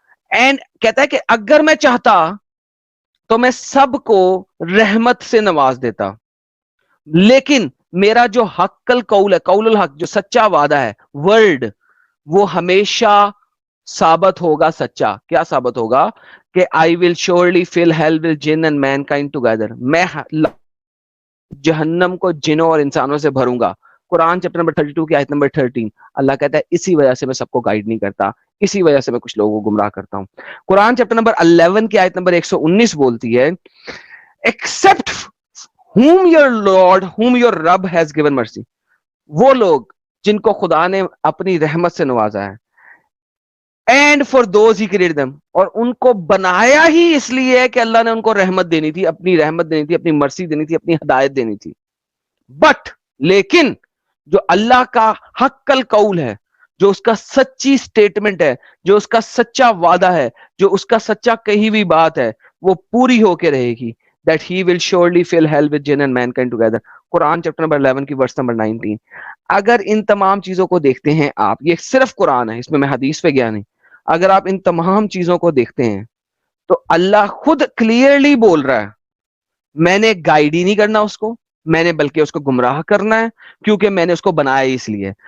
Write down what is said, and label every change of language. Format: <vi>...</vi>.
<ur>And کہتا ہے کہ اگر میں چاہتا تو میں سب کو رحمت سے نواز دیتا، لیکن میرا جو حق القول ہے، قول الحق، جو سچا وعدہ ہے، ورڈ، وہ ہمیشہ ثابت ہوگا سچا. کیا ثابت ہوگا؟ کہ</ur> <en>I will surely fill hell with jinn and mankind together.</en> <ur>میں جہنم کو جنوں اور انسانوں سے بھروں گا. قرآن چیپٹر نمبر 32 کی آیت نمبر 13. اللہ کہتا ہے اسی وجہ سے میں سب کو گائیڈ نہیں کرتا، اسی وجہ سے میں کچھ لوگوں کو گمراہ کرتا ہوں. قرآن چیپٹر نمبر 11 کی آیت نمبر 119 بولتی ہے</ur> <en>except whom your Lord, whom your Rabb has given mercy.</en> <ur>وہ لوگ جن کو خدا نے اپنی رحمت سے نوازا ہے.</ur> <en>And for those he created them,</en> <ur>اور ان کو بنایا ہی اس لیے کہ اللہ نے ان کو رحمت دینی تھی، اپنی رحمت دینی تھی، اپنی مرسی دینی تھی، اپنی ہدایت دینی تھی. بٹ لیکن جو اللہ کا حق القول ہے، جو اس کا سچی سٹیٹمنٹ ہے، جو اس کا سچا وعدہ ہے، جو اس کا سچا کہی ہوئی بات ہے، وہ پوری ہو کے رہے گی.</ur> <en>That he will surely fill hell with jinn and mankind together.</en> <ur>Quran chapter number 11 کی ورس نمبر 19. اگر ان تمام چیزوں کو دیکھتے ہیں آپ، یہ صرف قرآن ہے، اس میں حدیث پہ گیا نہیں. اگر آپ ان تمام چیزوں کو دیکھتے ہیں تو اللہ خود کلیئرلی بول رہا ہے میں نے گائیڈ ہی نہیں کرنا اس کو، میں نے بلکہ اس کو گمراہ کرنا ہے، کیونکہ میں نے اس کو بنایا ہی اس لیے.</ur>